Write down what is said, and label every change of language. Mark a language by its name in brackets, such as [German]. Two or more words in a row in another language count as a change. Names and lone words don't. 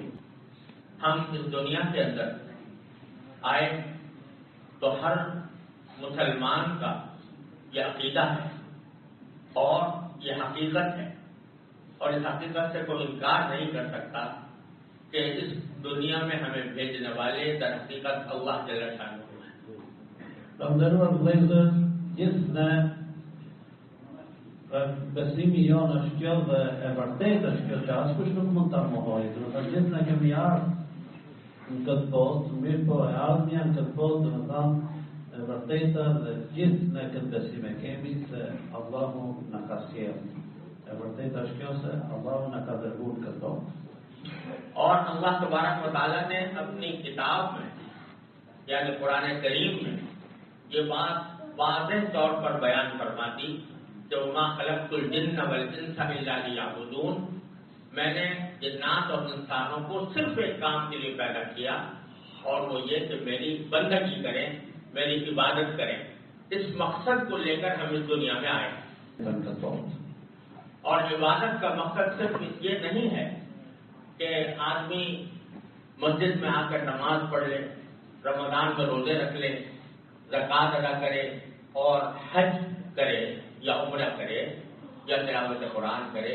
[Urdu] ہم اس دنیا کے اندر آئے تو ہر مسلمان کا یہ عقیدہ ہے اور یہ حقیقت ہے، اور اس حقیقت سے کوئی انکار نہیں کر سکتا کہ اس دنیا میں ہمیں بھیجنے والے در حقیقت اللہ جل شانہ ہے۔ [Albanian] Gjithne besimi jonë është kjo dhe e vërtet është kjo që askush nuk mund ta mohojë. Do të thotë gjithne kemi ardhur në këtë botë, mirë po e ardhmja në këtë botë, do të thonë e vërteta dhe gjithne këtë besim e kemi se Allahu na ka sjellë. E vërteta është kjo se Allahu na ka dërguar në këtë botë. [Urdu] اور اللہ تبارک و تعالیٰ نے اپنی کتاب میں یعنی قرآن کریم میں یہ بات واضح طور پر بیان فرما دی کہ [Arabic] وما خلقت الجن والانس الا لیعبدون، [Urdu] میں نے جنات اور انسانوں کو صرف ایک کام کے لیے پیدا کیا اور وہ یہ کہ میری بندگی کریں، میری عبادت کریں۔ اس مقصد کو لے کر ہم اس دنیا میں آئے، اور عبادت کا مقصد صرف یہ نہیں ہے کہ آدمی مسجد میں آ کر نماز پڑھ لے، رمضان میں روزے رکھ لے، زکوٰۃ ادا کرے اور حج کرے یا عمرہ کرے یا تلاوت قرآن کرے۔